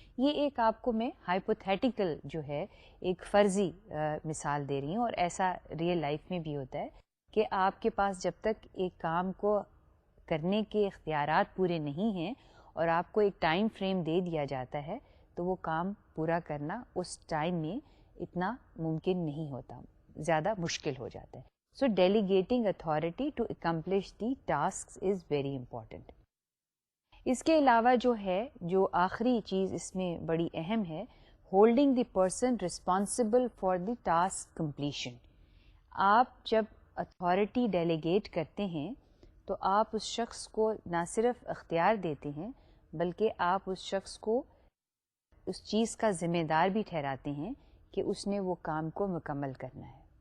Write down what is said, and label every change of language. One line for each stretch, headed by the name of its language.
Urdu: یہ ایک آپ کو میں ہائپوتھیٹیکل جو ہے ایک فرضی مثال دے رہی ہوں، اور ایسا ریئل لائف میں بھی ہوتا ہے کہ آپ کے پاس جب تک ایک کام کو کرنے کے اختیارات پورے نہیں ہیں اور آپ کو ایک ٹائم فریم دے دیا جاتا ہے تو وہ کام پورا کرنا اس ٹائم میں اتنا ممکن نہیں ہوتا، زیادہ مشکل ہو جاتا ہے.
English: So delegating authority to accomplish the task is very important.
Urdu: اس کے علاوہ جو ہے، جو آخری چیز اس میں بڑی اہم ہے،
English: Holding the person responsible for the task completion.
Urdu: آپ جب اتھارٹی ڈیلیگیٹ کرتے ہیں تو آپ اس شخص کو نہ صرف اختیار دیتے ہیں بلکہ آپ اس شخص کو اس چیز کا ذمہ دار بھی ٹھہراتے ہیں کہ اس نے وہ کام کو مکمل کرنا ہے.